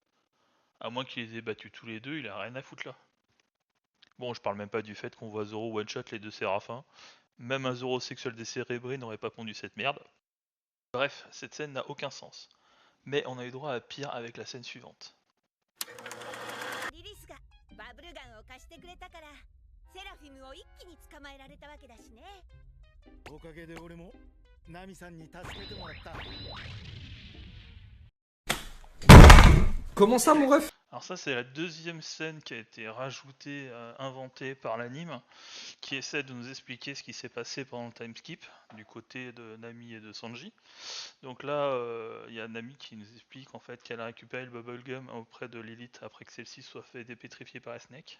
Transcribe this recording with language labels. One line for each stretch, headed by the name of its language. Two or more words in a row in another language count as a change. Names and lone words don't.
French: À moins qu'ils les aient battus tous les deux, il a rien à foutre là. Bon, je parle même pas du fait qu'on voit Zoro one-shot les deux séraphins. Même un Zoro sexuel décérébré n'aurait pas pondu cette merde. Bref, cette scène n'a aucun sens. Mais on a eu droit à pire avec la scène suivante.
Japanese: リリスがバブルガンを貸してくれたからセラフィムを一気に捕まえられたわけだしね。おかげで俺もナミさんに助けてもらった。
French: Comment ça, mon ref? Alors ça c'est la deuxième scène qui a été rajoutée, inventée par l'anime, qui essaie de nous expliquer ce qui s'est passé pendant le
English: time skip,
French: du côté de Nami et de Sanji. Donc là, il y a Nami qui nous explique en fait qu'elle a récupéré le bubblegum auprès de Lilith après que celle-ci soit fait dépétrifier par la Snake.